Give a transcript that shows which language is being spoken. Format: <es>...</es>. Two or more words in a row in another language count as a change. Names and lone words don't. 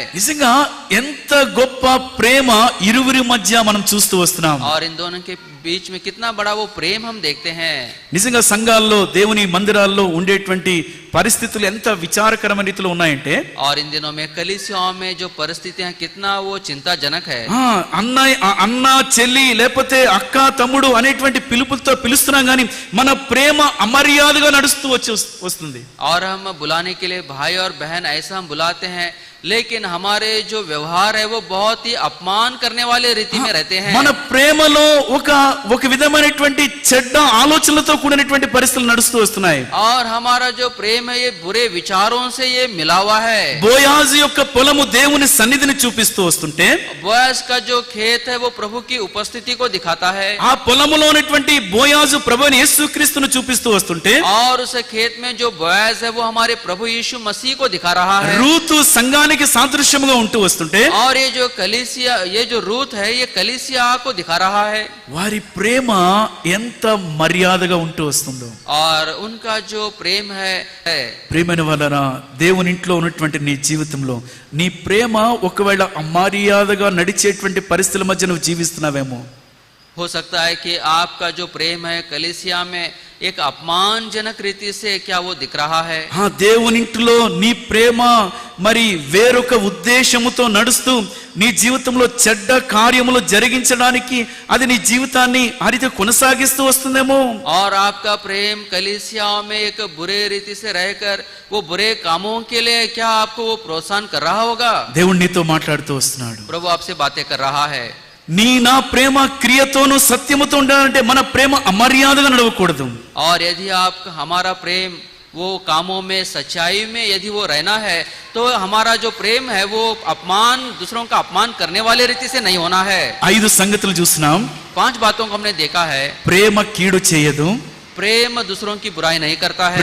<te>నిజంగా ఎంత గొప్ప ప్రేమ ఇరువురి మధ్య మనం చూస్తూ వస్తున్నాం.</te> <hi>और इन दोनों के बीच में कितना बड़ा वो प्रेम हम देखते हैं.</hi> <te>నిజంగా సంఘాల్లో దేవుని మందిరాల్లో ఉండేటువంటి పరిస్థితులు ఎంత విచారకరమైన రీతిలో ఉన్నాయంటే,</te> <hi>और इन दिनों में कलीसियाओं में जो परिस्थितियां कितना वो चिंताजनक है.</hi> <te>అన్న చెల్లి లేకపోతే అక్క తమ్ముడు అనేటువంటి పిలుపులతో పిలుస్తున్నాం కానీ మన ప్రేమ అమర్యాదగా నడుస్తూ వస్తుంది.</te> <hi>और हम बुलाने के लिए भाई और बहन ऐसा हम बुलाते हैं, लेकिन हमारे जो व्यवहार है वो बहुत ही अपमान करने वाले रीति में रहते हैं.</hi> <te>మన ప్రేమలో ఒక విధమైనటువంటి చెడ్డ ఆలోచనలతో కూడినటువంటి పరిస్థితులు నడుస్తూ వస్తున్నాయి.</te> <hi>और हमारा जो प्रेम है ये बुरे विचारों से ये मिला हुआ है.</hi> <te>బోయాజు యొక్క పొలము దేవుని సన్నిధిని చూపిస్తూ వస్తుంటే,</te> <hi>बोआज का जो खेत है वो प्रभु की उपस्थिति को दिखाता है.</hi> <te>ఆ పొలములో ఉన్నటువంటి బోయాజు ప్రభువైన యేసుక్రీస్తును చూపిస్తూ వస్తుంటే,</te> <hi>और उस खेत में जो बोआज है वो हमारे प्रभु यीशु मसीह को दिखा रहा है.</hi> <te>రూతు సంఘానికి సాదృశ్యముగా ఉంటూ వస్తుంటే,</te> <hi>और ये जो रूत है ये कलीसिया को दिखा रहा है.</hi> <te>వారి ప్రేమ ఎంత మర్యాదగా ఉంటూ వస్తుందో.</te> <hi>और उनका जो प्रेम है</hi> <te>ప్రేమైన వాళ్ళరా, దేవుని ఇంట్లో ఉన్నటువంటి నీ జీవితంలో నీ ప్రేమ ఒకవేళ అమర్యాదగా నడిచేటువంటి పరిస్థితుల మధ్య నువ్వు జీవిస్తున్నావేమో.</te> <hi>हो सकता है कि आपका जो प्रेम है कलीसिया में एक अपमानजनक रीति से क्या वो दिख रहा है.</hi> <te>దేవునింటిలో నీ ప్రేమ మరి వేరొక ఉద్దేశముతో నడుస్తూ నీ జీవితంలో చెడ్డ కార్యములు జరిగించడానికి అది నీ జీవితాన్ని హరిత కొనసాగిస్తూ వస్తుందేమో.</te> <hi>और आपका प्रेम कलीसिया में एक बुरे रीति से रहकर वो बुरे कामों के लिए क्या आपको वो प्रोत्साहन कर रहा होगा.</hi> <te>దేవుడు నీతో మాట్లాడుతూ వస్తున్నాడు.</te> <hi>प्रभु आपसे बातें कर रहा है.</hi> <te>నా ప్రేమ క్రియతోను సత్యముతో ఉండాలంటే మన ప్రేమ అమర్యాదగా నడవకూడదు.</te> <hi>और यदि आप हमारा प्रेम वो कामों में सच्चाई में यदि वो रहना है तो हमारा जो प्रेम है वो दूसरों का अपमान करने वाले रीति से नहीं होना है.</hi> <te>5 సంగతులు చూస్తున్నాం.</te> <hi>5 बातों को हमने देखा है.</hi> <te>ప్రేమ కీడు చేయదు.</te> <hi>प्रेम दूसरों की बुराई नहीं करता है.</hi>